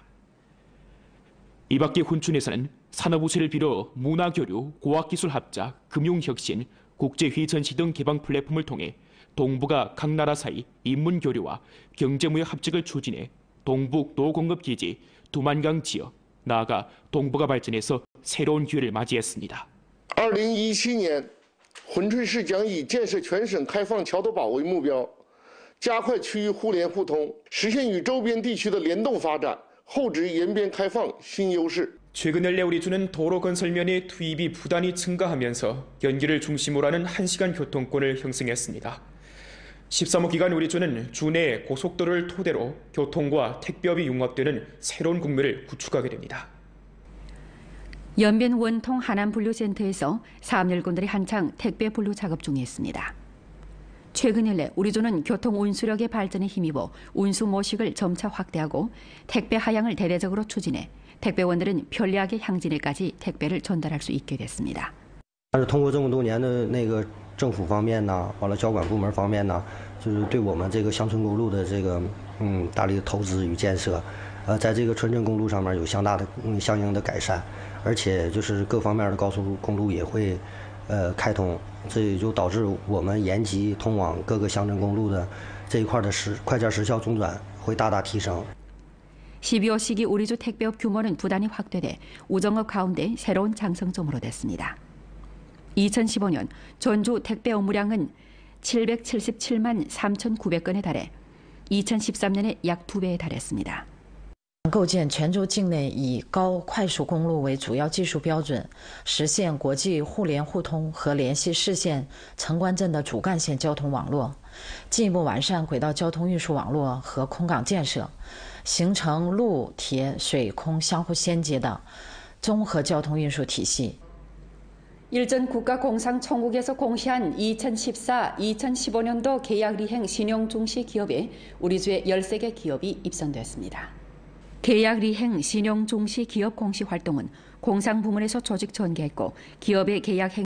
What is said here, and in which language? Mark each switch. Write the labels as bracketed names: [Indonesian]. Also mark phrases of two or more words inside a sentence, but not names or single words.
[Korean] 이 밖에 훈춘에서는 산업우세를 빌어 문화교류, 고학기술 합작, 금융혁신, 국제회전시 등 개방 플랫폼을 통해 동북아 각 나라 사이 인문교류와 경제무역 합작을 추진해 동북 노공급기지, 두만강 지역, 나아가 동북아 발전에서 새로운 기회를 맞이했습니다. [Chinese] 2017 年，珲春市将以建设全省开放桥头堡为目标，加快区域互联互通，实现与周边地区的联动发展，厚植沿边开放新优势。 [Korean] 최근 연내 우리주는 도로 건설면의 투입이 부단히 증가하면서 연기를 중심으로 하는 1시간 교통권을 형성했습니다. 13호 기간 우리주는 주내 고속도로를 토대로 교통과 택배업이 융합되는 새로운 국면을 구축하게 됩니다. 연변 원통 하남분류센터에서 사업열건들이 한창 택배 분류 작업 중에 있습니다. 최근 연내 우리주는 교통 운수력의 발전에 힘입어 운수 모식을 점차 확대하고 택배 하향을 대대적으로 추진해 택배원들은 편리하게 향진에까지 택배를 전달할 수 있게 됐습니다. [Chinese] 但是通过这么多年的那个政府方面呢，完了交管部门方面呢，就是对我们这个乡村公路的这个大力的投资与建设，在这个村镇公路上面有相应的改善，而且就是各方面的高速公路也会开通，这也就导致我们延吉通往各个乡镇公路的这一块的快件时效中转会大大提升。 [Korean] 12호 시기 우리주 택배업 규모는 부단히 확대돼 우정업 가운데 새로운 장성점으로 됐습니다. 2015년 전주 택배 업무량은 777만 3,900건에 달해 2013년에 약 2배에 달했습니다. [Chinese] 构建全州境内以高快速公路为主要技术标准，实现国际互联互通和联系市县、城关镇的主干线交通网络，进一步完善轨道交通运输网络和空港建设，形成陆、铁、水、空相互衔接的综合交通运输体系。 [Korean] 일전 국가공상청국에서 공시한 2014-2015년도 계약리행 신용중시 기업에 우리주의 13개 기업이 입선됐습니다. 계약리행 신용중시 기업 공시 활동은 공상부문에서 조직 전개했고 기업의 계약 행